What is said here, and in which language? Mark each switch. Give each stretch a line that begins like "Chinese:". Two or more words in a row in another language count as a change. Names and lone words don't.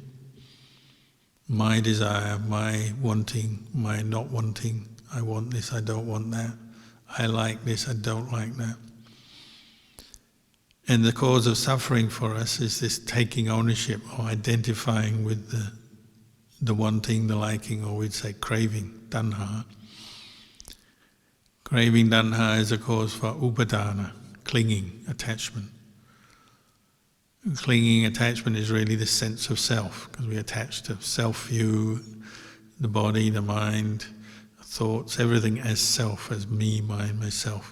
English: My desire, my wanting, my not wanting, I want this, I don't want that, I like this, I don't like that. And the cause of suffering for us is this taking ownership or identifying with the wanting, the liking, or we'd say craving, tanha. Craving, tanha, is a cause for upadana, clinging, attachment. Clinging attachment is really the sense of self, because we attach to self-view, the body, the mind, thoughts, everything as self, as me, mine, myself.